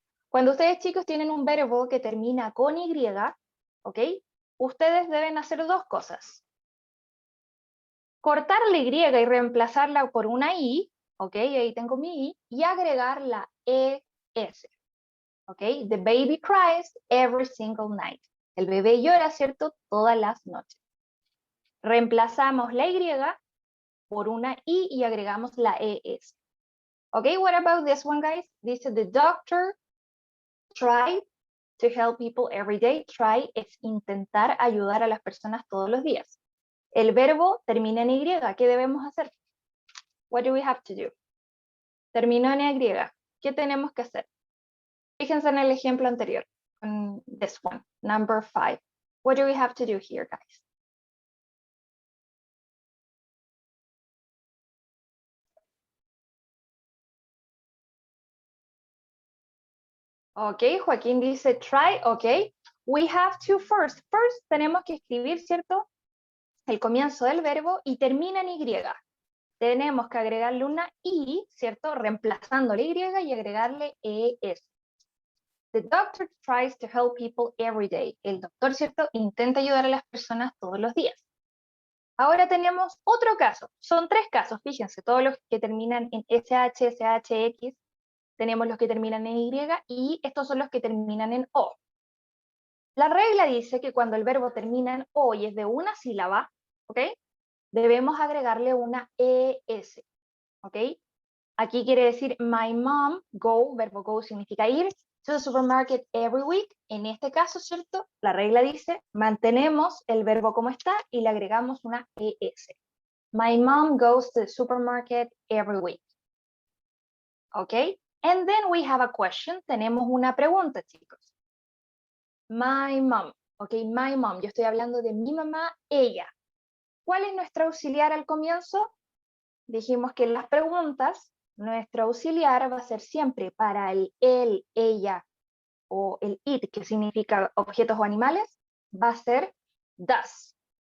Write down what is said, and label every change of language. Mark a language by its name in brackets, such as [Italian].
[Spanish] Cuando ustedes, chicos, tienen un verbo que termina con Y, ¿ok? Ustedes deben hacer dos cosas. Cortar la Y y reemplazarla por una I, ¿ok? Ahí tengo mi I, y agregar la ES, ¿ok? [English] The baby cries every single night. [Spanish] El bebé llora, ¿cierto? Todas las noches. Reemplazamos la Y por una I y agregamos la ES. ¿Ok? [English] What about this one, guys? Dice, the doctor tried to help people every day. [Spanish] Try es intentar ayudar a las personas todos los días. El verbo termina en Y. ¿Qué debemos hacer? [English] What do we have to do? [Spanish] Terminó en Y. ¿Qué tenemos que hacer? Fíjense en el ejemplo anterior. [English] This one, number 5. What do we have to do here, guys? Ok, Joaquín dice try, ok. We have to first. [Spanish] First tenemos que escribir, ¿cierto? El comienzo del verbo y termina en Y. Tenemos que agregarle una I, ¿cierto? Reemplazando la Y y agregarle ES. [English] The doctor tries to help people every day. [Spanish] El doctor, ¿cierto? Intenta ayudar a las personas todos los días. Ahora tenemos otro caso. Son 3 casos, fíjense, todos los que terminan en SH, SH, X. Tenemos los que terminan en Y y estos son los que terminan en O. La regla dice que cuando el verbo termina en O y es de una sílaba, ¿ok? Debemos agregarle una ES, ¿ok? Aquí quiere decir [English] my mom, go, [Spanish] verbo go significa ir, [English] to the supermarket every week. [Spanish] En este caso, ¿cierto? La regla dice, mantenemos el verbo como está y le agregamos una ES. [English] My mom goes to the supermarket every week. ¿Ok? And then we have a question. [Spanish] Tenemos una pregunta, chicos. [English] My mom. [Spanish] ¿Ok? My mom. Yo estoy hablando de mi mamá, ella. ¿Cuál es nuestro auxiliar al comienzo? Dijimos que en las preguntas, nuestro auxiliar va a ser siempre para el él, ella o el it, que significa objetos o animales, va a ser does.